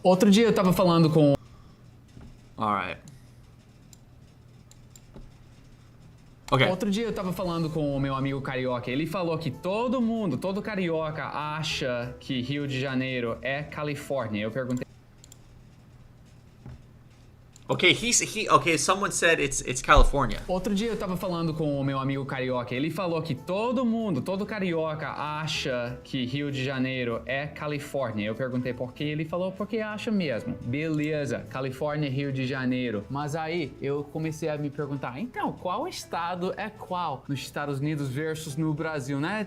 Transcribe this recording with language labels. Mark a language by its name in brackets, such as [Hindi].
[Portuguese] Outro dia eu tava falando com... [English] Alright. Okay. [Portuguese] Outro dia eu tava falando com o meu amigo carioca. Ele falou que todo carioca acha que Rio de Janeiro é Califórnia. Eu perguntei... [English] Okay, okay, someone said it's California. [Portuguese] Outro dia eu tava falando com o meu amigo carioca. Ele falou que todo carioca acha que Rio de Janeiro é Califórnia. Eu perguntei por quê. Ele falou porque acha mesmo. Beleza, Califórnia, Rio de Janeiro. Mas aí eu comecei a me perguntar, então, qual estado é qual nos Estados Unidos versus no Brasil, né?